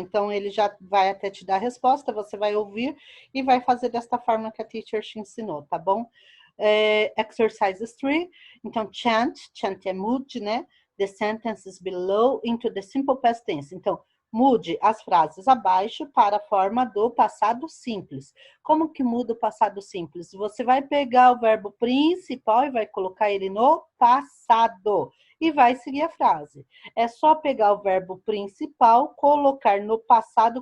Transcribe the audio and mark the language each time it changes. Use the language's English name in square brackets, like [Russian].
[Portuguese] Então, ele já vai até te dar a resposta, você vai ouvir e vai fazer desta forma que a teacher te ensinou, tá bom? [English] Exercise 3. [Portuguese] Então, chant é mude, né? [English] The sentences below into the simple past tense. [Portuguese] Então, mude as frases abaixo para a forma do passado simples. Como que muda o passado simples? Você vai pegar o verbo principal e vai colocar ele no passado. E vai seguir a frase. É só pegar o verbo principal, colocar no passado.